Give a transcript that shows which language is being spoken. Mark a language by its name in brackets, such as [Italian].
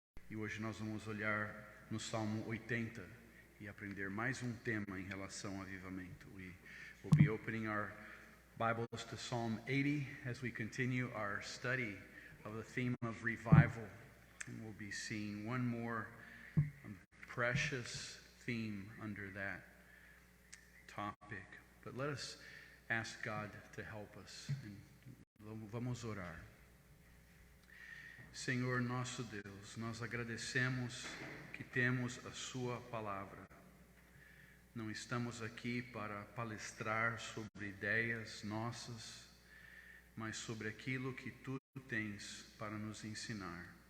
[Portuguese] E hoje nós vamos olhar no Salmo 80 e aprender mais um tema em relação ao avivamento. [English] We will be opening our Bibles to Psalm 80 as we continue our study of the theme of revival. And we'll be seeing one more precious theme under that topic. But let us ask God to help us. [Portuguese] And vamos orar. Senhor nosso Deus, nós agradecemos que temos a Sua palavra. Não estamos aqui para palestrar sobre ideias nossas, mas sobre aquilo que Tu tens para nos ensinar.